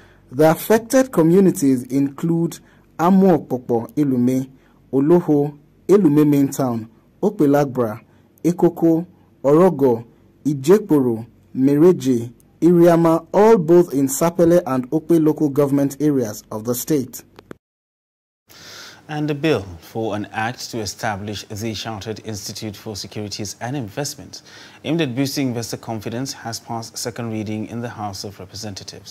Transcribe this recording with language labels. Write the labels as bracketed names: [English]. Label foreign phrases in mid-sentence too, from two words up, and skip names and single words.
[English] The affected communities include Amuokpokpo Elume, Oloho, Elume Main Town, Okpelagbra, Ekoko, Orogo, Ijekporo, Mereje, Iriama, all both in Sapele and Okpe local government areas of the state. And a bill for an act to establish the Chartered Institute for Securities and Investments aimed at boosting investor confidence has passed second reading in the House of Representatives.